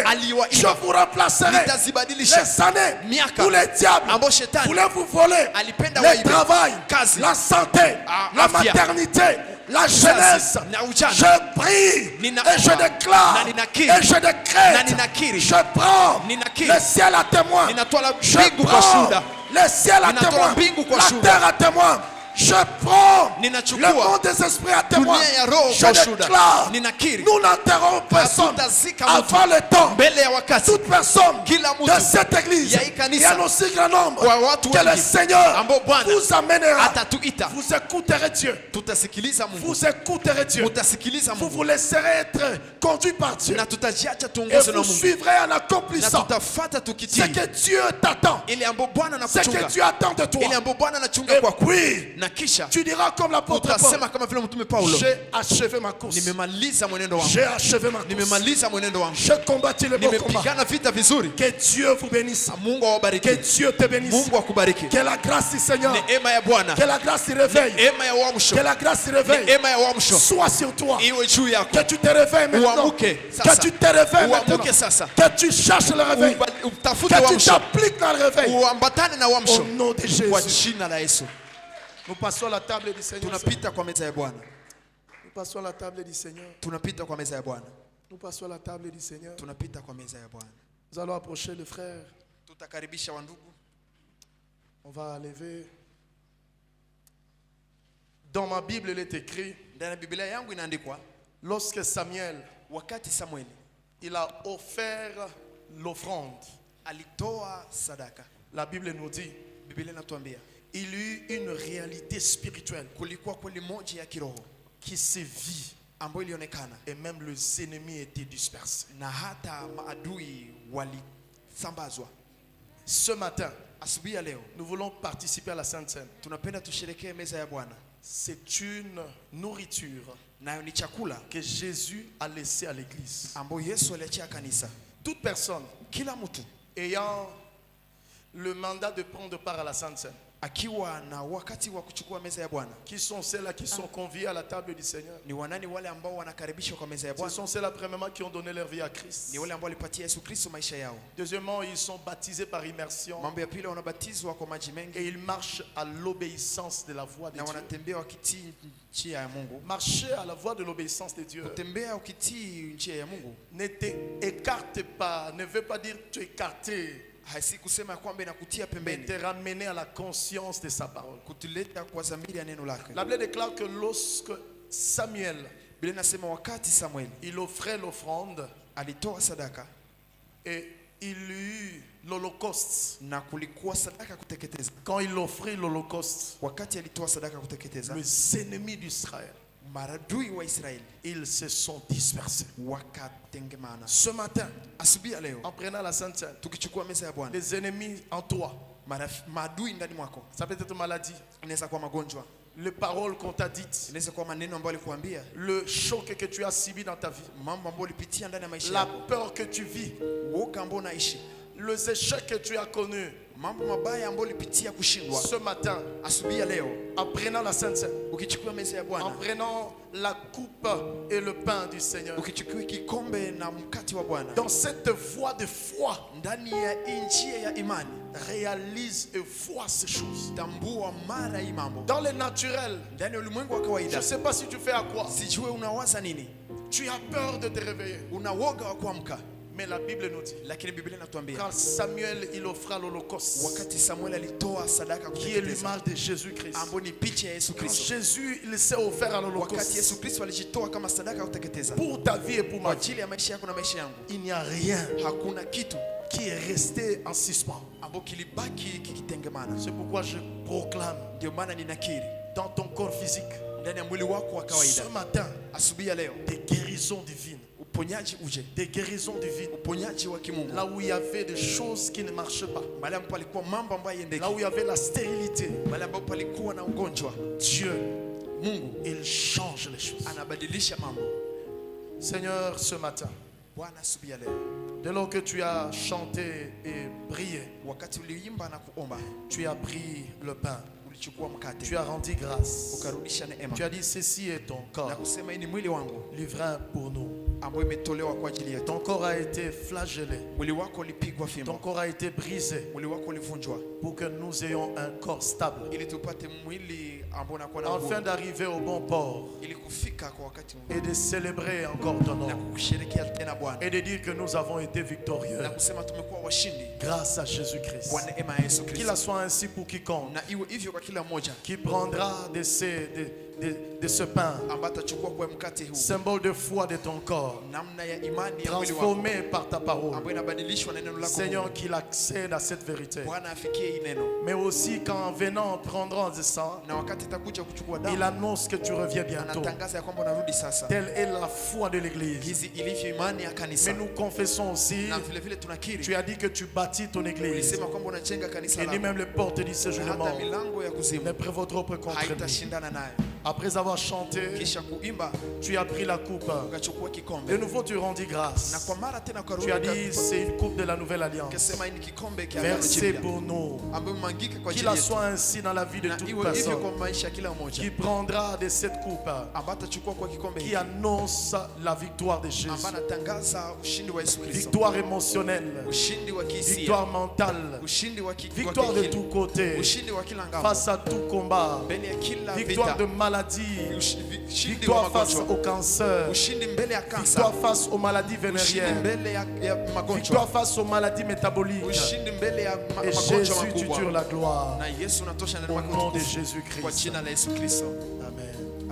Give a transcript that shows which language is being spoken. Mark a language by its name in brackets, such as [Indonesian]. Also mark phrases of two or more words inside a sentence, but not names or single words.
[Swahili] aliwaiba. [French] Je vous remplacerai [Swahili] nitazibadilisha [French] les années [Swahili] miaka [French] où le diable [Swahili] ambao shetani [French] voulait vous voler [Swahili] alipenda [French] le [Swahili] waibe, [French] travail, [Swahili] kazi, [French] la santé, la [Swahili] afya, [French] maternité, la jeunesse. [Swahili] na ujana. [French] Je prie [Swahili] Ninaomba, [French] et je déclare [Swahili] na ninakiri, [French] et je [Swahili] na [French] décrète. [Swahili] ninakiri, [French] Je prends [Swahili] ninakiri, [French] le ciel à témoin. [Swahili] ninatoa [French] Je [Swahili] mbingu kwa [French] prends [Swahili] shuhuda, [French] le ciel à [Swahili] ninatoa [French] témoin. [Swahili] mbingu kwa [French] La [Swahili] shuhuda, [French] terre à témoin. Je prends [Swahili] ninachukua [French] le monde des esprits à témoin. [Swahili] dunia ya roho [French] Je [Swahili] kwa shuhuda, [French] déclare, [Swahili] ninakiri, [French] nous n'enterrons personne [Swahili] hatutazika mtu [French] avant le temps. [Swahili] mbele ya wakati. [French] Toute personne [Swahili] Kila mtu [French] de cette église [Swahili] ya hii kanisa, [French] et un aussi grand nombre [Swahili] kwa watu [French] que le [Swahili] wengi [French] Seigneur [Swahili] ambao Bwana [French] vous amènera. [Swahili] atatuita, [French] Vous écouterez Dieu. [Swahili] tutasikiliza Mungu, [French] Vous écouterez Dieu. [Swahili] mutasikiliza [French] Vous [Swahili] Mungu, [French] vous laisserez être conduit par Dieu. [Swahili] na tutajiacha [French] Et [Swahili] tuongozwe na [French] vous [Swahili] Mungu, [French] suivrez en [Swahili] na [French] accomplissant [Swahili] tutafata [French] ce [Swahili] tukitii [French] que Dieu t'attend. [Swahili] ile ambayo Bwana [French] Ce que [Swahili] anakuchunga, [French] Dieu attend de toi. [Swahili] ile ambayo Bwana anachunga [French] Et [Swahili] kwako, [French] puis, [Swahili] na kisha [French] tu diras comme l'apôtre Paul, [Swahili] utasema kama vile mtume Paulo, [French] j'ai achevé ma course. [Swahili] nimemaliza mwenendo wangu, [French] J'ai achevé ma course. [Swahili] nimemaliza mwenendo wangu, [French] J'ai combattu le bon combat. [Swahili] nimepigana vita vizuri. [French] Que Dieu vous bénisse. [Swahili] Mungu [French] Que [Swahili] awabariki, [French] Dieu te bénisse. [Swahili] Mungu akubariki. [French] Que la grâce du Seigneur, [Swahili] Neema ya Bwana, [French] que la grâce du réveil, [Swahili] neema ya uamsho, [French] que la grâce du réveil [Swahili] neema ya uamsho [French] soit sur toi. [Swahili] iwe juu yako. [French] Que tu te réveilles maintenant. [Swahili] Uamuke sasa. [French] Que tu te réveilles maintenant. [Swahili] Uamuke sasa. [French] Que tu cherches le réveil. [Swahili] Utafute [French] Que tu [Swahili] uamsho, [French] t'appliques dans le réveil. [Swahili] uambatane na [French] Au [Swahili] uamsho [French] nom de [Swahili] kwa [French] Jésus. [Swahili] jina la Yesu. [French] Nous passons à la table du Seigneur. [Swahili] Tunapita kwa meza ya Bwana, [French] Nous passons à la table du Seigneur. [Swahili] tunapita kwa meza ya Bwana, [French] Nous passons à la table du Seigneur. [Swahili] tunapita kwa meza ya Bwana. [French] Nous allons approcher le frère. [Swahili] Tutakaribisha wandugu. [French] On va lever. Dans ma Bible, il est écrit, [Swahili] Ndani ya Biblia yangu inaandikwa, [French] lorsque Samuel, [Swahili] wakati Samueli [French] il a offert l'offrande, [Swahili] alitoa sadaka, [French] la Bible nous dit, [Swahili] Biblia inatuambia [French] il eut une réalité spirituelle [Swahili] kulikuwa kweli moja ya kiroho [French] qui se vit [Swahili] ambayo ilionekana, [French] et même les ennemis étaient dispersés. [Swahili] na hata maadui walisambazwa. [French] Ce matin, [Swahili] Asubuhi ya leo [French] nous voulons participer à la Sainte Seine. [Swahili] tunapenda tusherekee meza ya Bwana, [French] C'est une nourriture [Swahili] nayo ni chakula [French] que Jésus a laissé à l'église. [Swahili] ambayo Yesu aliachia kanisa. [French] Toute personne [Swahili] Kila mtu [French] ayant le mandat de prendre part à la Sainte Seine, [Swahili] akiwa na wakati wa kuchukua meza ya Bwana. [French] qui sont celles-là qui sont conviées à la table du Seigneur. [Swahili] Ni wanani wale ambao wanakaribishwa kwa meza ya [French] Ce [Swahili] Bwana? [French] sont celles-là premièrement qui ont donné leur vie à Christ. [Swahili] Ni wale ambao walipatia Yesu Kristo maisha yao. [French] Deuxièmement, ils sont baptisés par immersion [Swahili] Mambo ya pili, wanabatizwa kwa maji mengi [French] et ils marchent à l'obéissance de la voix de [Swahili] na [French] Dieu. [Swahili] wanatembea wakitii njia ya Mungu. [French] Marcher à la voix de l'obéissance de Dieu [Swahili] Kutembea ukitii njia ya Mungu [French] ne t'écarte pas, ne veut pas dire t'écarter, [Swahili] haisi kusema ya kwamba inakutia [French] mais [Swahili] pembeni, [French] te ramener à la conscience de sa parole. [Swahili] kutuleta kwa dhamiri ya neno lake. [French] La Bible déclare que lorsque Samuel, [Swahili] Biblia inasema wakati Samueli [French] il offrait l'offrande [Swahili] alitoa sadaka [French] et il eut l'Holocauste, [Swahili] na kulikuwa sadaka kuteketeza. [French] quand il offrit l'Holocauste, [Swahili] Wakati alitoa sadaka kuteketeza, [French] les ennemis d'Israël, [Swahili] maradui wa Israeli [French] ils se sont dispersés. [Swahili] wakatengemana. [French] Ce matin, [Swahili] Asubuhi ya leo [French] en prenant la Sainte Seine, [Swahili] tukichukua meza ya Bwana, [French] les ennemis en toi, [Swahili] maadui ndani mwako, [French] ça peut être maladie, [Swahili] inaweza kuwa magonjwa, [French] les paroles qu'on t'a dites, [Swahili] inaweza kuwa maneno ambayo alikuambia, [French] le choc que tu as subi dans ta vie, [Swahili] mambo ambayo ulipitia ndani ya maisha [French] la [Swahili] yako, [French] peur que tu vis, [Swahili] woga ambao unaishi, [French] les échecs que tu as connus. [Swahili] mambo mabaya ambayo ulipitia kushindwa. [French] Ce matin, [Swahili] Asubuhi ya leo [French] en prenant la Sainte Seine, [Swahili] ukichukua meza ya [French] en [Swahili] Bwana, [French] prenant la coupe et le pain du Seigneur, [Swahili] ukichukua kikombe na mkate wa Bwana, [French] dans cette voie de foi, [Swahili] ndani ya njia ya imani, [French] réalise et vois ces choses. [Swahili] tambua mara hii mambo [French] Dans le naturel, [Swahili] ndani ya ulimwengu wa [French] je [Swahili] kawaida. [French] ne sais pas si tu fais à quoi. [Swahili] Sijue unawaza nini, [French] Tu as peur de te réveiller. [Swahili] una woga wa kuamka, [French] Mais la Bible nous dit, [Swahili] lakini Biblia inatuambia [French] quand Samuel il offra l'Holocauste, [Swahili] wakati Samuel alitoa sadaka [French] qui est [Swahili] kuteketeza, [French] l'image de Jésus-Christ, [Swahili] ambayo ni picha ya Yesu [French] quand [Swahili] Kristo, [French] Jésus il s'est offert à [Swahili] wakati [French] l'Holocauste [Swahili] Yesu Kristo alijitoa kama sadaka ya kuteketeza [French] pour ta vie et pour [Swahili] kwa [French] ma vie, [Swahili] ajili ya maisha yako na maisha yangu, [French] il n'y a rien [Swahili] hakuna kitu [French] qui est resté en suspens. [Swahili] ambacho kilibaki kikitengemana. [French] C'est pourquoi je proclame [Swahili] Ndio maana ninakiri [French] dans ton corps physique, [Swahili] ndani ya mwili wako wa kawaida, [French] ce matin, [Swahili] asubuhi ya leo, [French] des guérisons divines, [Swahili] uponyaji uje, [French] des guérisons divines. [Swahili] uponyaji wa kimungu, [French] Là où il y avait des choses qui ne marchaient pas, [Swahili] mahali ambapo palikuwa mambo ambayo yendeki, [French] là où il y avait la stérilité, [Swahili] mahali ambapo palikuwa na ugonjwa, [French] Dieu, [Swahili] Mungu [French] il change les choses. [Swahili] anabadilisha mambo. [French] Seigneur, ce matin, [Swahili] Bwana, asubuhi ya leo, [French] dès lors que tu as chanté et prié, [Swahili] wakati uliimba na kuomba, [French] tu as pris le pain, [Swahili] ulichukua mkate, [French] tu as rendu grâce, [Swahili] ukarudisha neema [French] tu as dit ceci est ton [Swahili] na [French] corps, [Swahili] kusema hii ni mwili wangu [French] livré pour nous. [Swahili] ambayo imetolewa kwa ajili yetu. [French] Ton corps a été flagellé, [Swahili] Mwili wako ulipigwa [French] ton [Swahili] fimbo, [French] corps a été brisé [Swahili] mwili wako ulivunjwa [French] pour que nous ayons un corps stable. [Swahili] ili tupate mwili ambao unakuwa na [French] Afin [Swahili] nguvu, [French] d'arriver au bon port [Swahili] ili kufika kwa wakati [French] et de célébrer encore ton [Swahili] na [French] nom [Swahili] kusherehekea tena Bwana [French] et de dire que nous avons été victorieux [Swahili] na kusema tumekuwa washindi [French] grâce à Jésus-Christ. [Swahili] kwa neema ya Yesu [French] Qu'il [Swahili] Kristo, [French] en soit ainsi pour quiconque [Swahili] na iwe hivyo kwa kila mmoja [French] qui prendra de ce pain, [Swahili] ambaye atachukua kwa mkate huu, [French] symbole de foi de ton corps, [Swahili] namna ya imani ya mwili wako [French] transformé par ta parole. [Swahili] ambayo inabadilishwa na neno lako. [French] Seigneur, qu'il accède à cette vérité. [Swahili] Bwana afikie hii neno, [French] Mais aussi qu'en venant prendre du sang, [Swahili] na wakati atakuja kuchukua [French] il [Swahili] damu, [French] annonce que tu reviens bientôt. [Swahili] anatangaza ya kwamba unarudi sasa. [French] Telle est la foi de l'Église. [Swahili] Hizi ilivyo imani ya kanisa, [French] Mais nous confessons aussi, [Swahili] na vile vile tunakiri, [French] tu as dit que tu bâtis ton Église. [Swahili] ulisema kwamba unajenga kanisa [French] Et ni [Swahili] lako, [French] même les portes du [Swahili] na [French] séjour de [Swahili] hata [French] mort [Swahili] milango ya [French] ne [Swahili] kuzimu [French] prévaudront pas contre nous. [Swahili] haitashindana naye. [French] Après avoir chanté, [Swahili] Kisha kuimba, [French] tu as pris la coupe. [Swahili] ukachukua [French] De [Swahili] kikombe, [French] nouveau, tu rendis [Swahili] na [French] grâce. [Swahili] kwa mara tena [French] Tu as dit, c'est une coupe de la nouvelle alliance, [Swahili] ukasema hii ni kikombe kia agano [French] versée [Swahili] jipya [French] pour nous. [Swahili] ambayo imwagike kwa [French] Qu'il [Swahili] ajili [French] en [Swahili] yetu, [French] soit ainsi dans la vie de [Swahili] na [French] toute [Swahili] iwe hivyo [French] personne [Swahili] kwa maisha ya kila mmoja [French] qui prendra de cette coupe, [Swahili] ambaye atachukua kwa kikombe [French] qui [Swahili] hiki, [French] annonce la victoire de Jésus. [Swahili] ambaye anatangaza ushindi wa Yesu Kristo, [French] Victoire émotionnelle, [Swahili] ushindi wa kihisia, [French] victoire mentale, [Swahili] ushindi wa [French] victoire de tous côtés, [Swahili] ushindi wa kila ngambo, [French] face à tout combat, [Swahili] mbele ya kila [French] victoire [Swahili] vita, [French] de maladie, [Swahili] ushindi wa [French] victoire face [Swahili] magonjwa, [French] au cancer, [Swahili] ushindi mbele ya kansa, [French] victoire face aux maladies [Swahili] ushindi [French] vénériennes, [Swahili] mbele ya magonjwa, [French] victoire face aux maladies métaboliques. [Swahili] ushindi mbele ya [French] Et [Swahili] magonjwa [French] Jésus, tu tires [Swahili] makubwa. [French] la gloire. [Swahili] Na Yesu unatosha ndani [French] Au [Swahili] mwako [French] nom de [Swahili] utukufu. Kwa [French] Jésus-Christ. [Swahili] jina la Yesu Kristo. Amen.